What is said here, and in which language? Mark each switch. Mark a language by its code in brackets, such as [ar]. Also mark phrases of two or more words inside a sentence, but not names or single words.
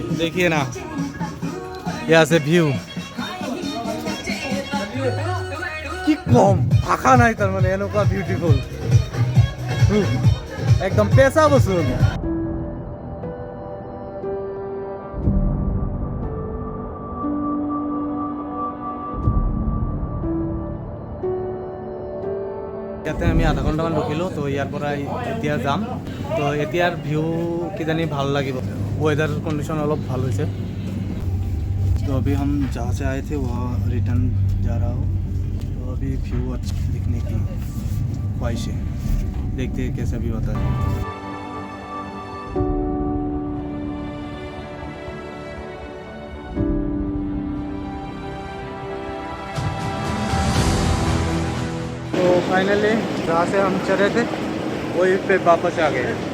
[hi] देखिए ना, यहाँ से व्यू [as] কি কম, ভাষা নাই তাৰমানে, এনেকুৱা বিউটিফুল, একদম পেচা বসুন। ইয়াতে আমি আধা ঘণ্টামান ৰখিলোঁ। তো ইয়াৰ পৰা এতিয়া যাম। তো এতিয়াৰ ভিউ কিজানি ভাল লাগিব, [en] weather condition [as] अलग ভাল হৈছে। [hi] तो अभी हम जहाँ से आए थे वहाँ रिटर्न जा रहा हूँ। तो अभी व्यू अच्छा दिखने की ख्वाहिश है, देखते हैं कैसा भी होता है। तो फाइनली जहाँ से हम चले थे वही पे वापस आ गए।